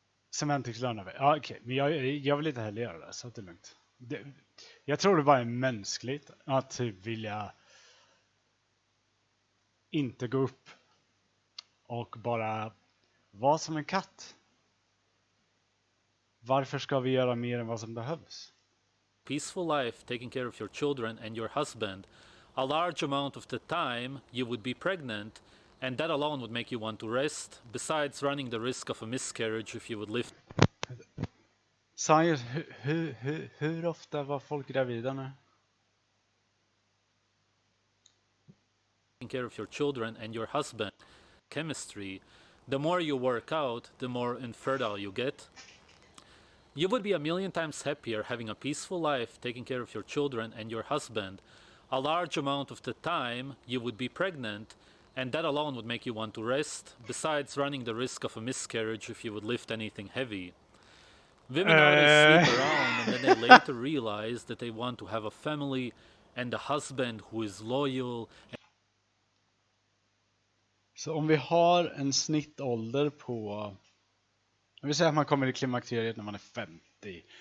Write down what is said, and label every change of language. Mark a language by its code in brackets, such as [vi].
[sv] Semantics lönar. Ja, okej. Men jag vill inte heller göra det, så det är lugnt. Jag tror det bara är mänskligt att typ vilja inte gå upp och bara vara som en katt. Varför ska vi göra mer än vad som behövs? [en] peaceful life taking care of your children and your husband, a large amount of the time you would be pregnant, and that alone would make you want to rest, besides running the risk of a miscarriage if you would live. [sv] Science, hur ofta var folk gravida nu? [en] Taking care of your children and your husband. Chemistry. The more you work out, the more infertile you get. You would be a million times happier having a peaceful life, taking care of your children and your husband. A large amount of the time you would be pregnant, and that alone would make you want to rest, besides running the risk of a miscarriage if you would lift anything heavy. Women always sleep around, and then they later realize that they want to have a family and a husband who is loyal. [sv] Så om vi har en snittålder på... Jag vill säga att man kommer i klimakteriet när man är 50.